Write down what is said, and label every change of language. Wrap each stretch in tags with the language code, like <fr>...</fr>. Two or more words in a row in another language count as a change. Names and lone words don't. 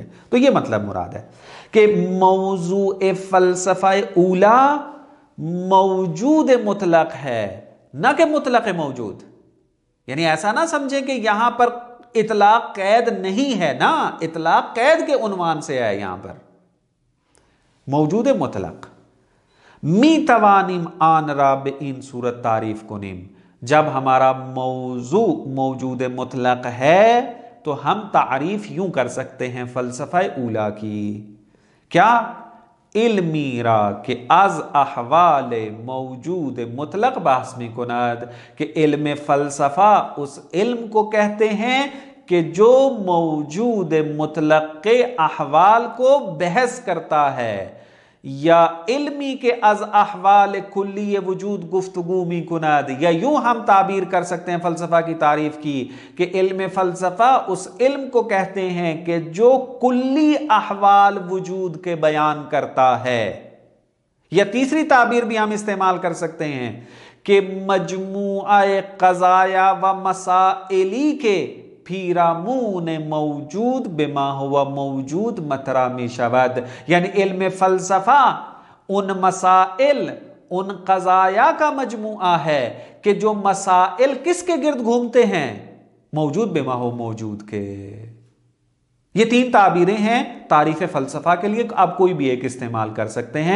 <ur>تو یہ مطلب مراد ہے کہ موضوع فلسفہ اولا موجود مطلق ہے, نہ کہ مطلق موجود. یعنی ایسا نہ سمجھیں کہ یہاں پر اطلاق قید نہیں ہے, نا, اطلاق قید کے عنوان سے ہے. یہاں پر</ur> <fa>موجود مطلق می توانیم آن را به این صورت تعریف کنیم,</fa> <ur>جب ہمارا موضوع موجود مطلق ہے تو ہم تعریف یوں کر سکتے ہیں فلسفہ اولا کی, کیا,</ur> <fa>علمی را کہ از احوال موجود مطلق بحث می کند,</fa> <ur>کہ علم فلسفہ اس علم کو کہتے ہیں کہ جو موجود مطلق کے احوال کو بحث کرتا ہے, یا</ur> <fa>علمی کے از احوال کلی وجود گفتگو می کند,</fa> <ur>یا یوں ہم تعبیر کر سکتے ہیں فلسفہ کی تعریف کی کہ علم فلسفہ اس علم کو کہتے ہیں کہ جو کلی احوال وجود کے بیان کرتا ہے. یا تیسری تعبیر بھی ہم استعمال کر سکتے ہیں کہ</ur> <fa>مجموعہ قضایا و مسائلی کے پیرامون موجود بما ہوا موجود مطرح می شود,</fa> <ur>یعنی علم فلسفہ ان مسائل, ان قضایا کا مجموعہ ہے کہ جو مسائل کس کے گرد گھومتے ہیں, موجود بما ہو موجود کے. یہ تین تعبیریں ہیں تعریف فلسفہ کے لیے, آپ کوئی بھی ایک استعمال کر سکتے ہیں.</ur>